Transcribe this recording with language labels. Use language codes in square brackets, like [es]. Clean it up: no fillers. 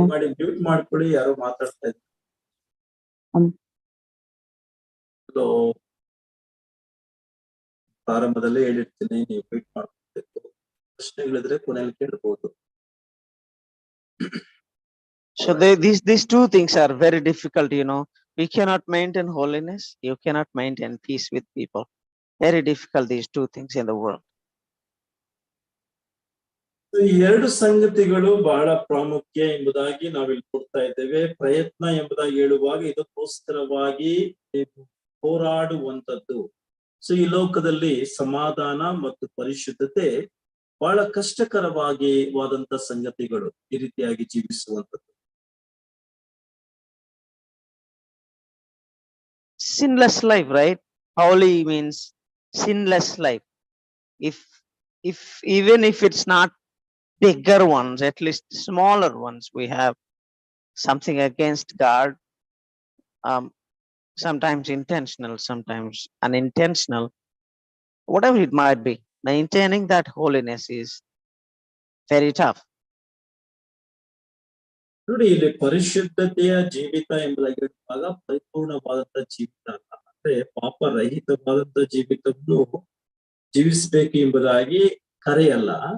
[kn] ಮಾಡಿ ಮ್ಯೂಟ್ ಮಾಡ್ಕೊಳ್ಳಿ, ಯಾರೋ ಮಾತಾಡ್ತಾ ಇದ್ದಾರೆ. ಪ್ರಾರಂಭದಲ್ಲೇ ಹೇಳಿರ್ತೀನಿ, ನೀವು ಮ್ಯೂಟ್ ಮಾಡ್ಕೊಳ್ಬೇಕು. ಪ್ರಶ್ನೆಗಳಿದ್ರೆ ಕೊನೆಯಲ್ಲಿ ಕೇಳಬಹುದು. [en] So these two things are very difficult, you know. We cannot maintain holiness. You cannot maintain peace with people. Very difficult, these two things in the world. [kn] ಈ ಎರಡು ಸಂಗತಿಗಳು ಬಹಳ ಪ್ರಾಮುಖ್ಯ ಎಂಬುದಾಗಿ ನಾವಿಲ್ಲಿ ಕೊಡ್ತಾ ಇದ್ದೇವೆ. ಪ್ರಯತ್ನ ಎಂಬುದಾಗಿ ಹೇಳುವಾಗ ಇದಕ್ಕೋಸ್ಕರವಾಗಿ ಹೋರಾಡುವಂತದ್ದು. ಸೊ ಈ ಲೋಕದಲ್ಲಿ ಸಮಾಧಾನ ಮತ್ತು ಪರಿಶುದ್ಧತೆ ಬಹಳ ಕಷ್ಟಕರವಾದಂತ ಸಂಗತಿಗಳು, ಈ ರೀತಿಯಾಗಿ ಜೀವಿಸುವಂತದ್ದು. [en] Sinless life, right? Holy means sinless life. If even if it's not bigger ones, at least smaller ones, we have something against God, sometimes intentional, sometimes unintentional, whatever it might be. Maintaining that holiness is very tough. [kn] ನೋಡಿ, ಇಲ್ಲಿ ಪರಿಶುದ್ಧತೆಯ ಜೀವಿತ ಎಂಬುದಾಗಿ ಹೇಳುವಾಗ ಪರಿಪೂರ್ಣವಾದಂತ ಜೀವಿತ ಅಲ್ಲ, ಅಂದ್ರೆ ಪಾಪರಹಿತವಾದಂತ ಜೀವಿತವನ್ನು ಜೀವಿಸಬೇಕು ಎಂಬುದಾಗಿ ಕರೆಯಲ್ಲ.